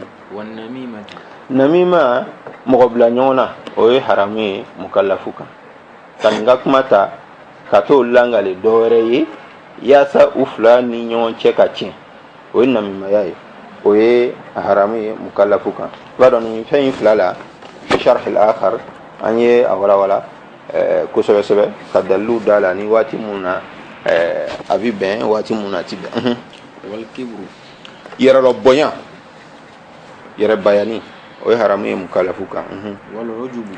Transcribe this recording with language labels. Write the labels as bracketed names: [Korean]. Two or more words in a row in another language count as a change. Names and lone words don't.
[Bambara] namima mɔgɔ bila ɲɔgɔn na o ye haramu ye mukallafu kan ka nin ka kuma ta ka t'o langale dɔ wɛrɛ ye yaasa u fila ni ɲɔgɔn cɛ ka tiɲɛ o ye namimaya ye o ye haramu ye mukallafu kan i b'a dɔn nin fɛn in fila la [Arabic] شرح الآخر [Bambara] an ye a walawala kosɛbɛ sɛbɛ ka dalilu da la ni waati mun na a bɛ bɛn waati mun na a ti bɛn [Arabic] والكبر [Bambara] yɛrɛ bonya yɛrɛ bayani o ye haramu ye mukallafu kan [Arabic] والعجب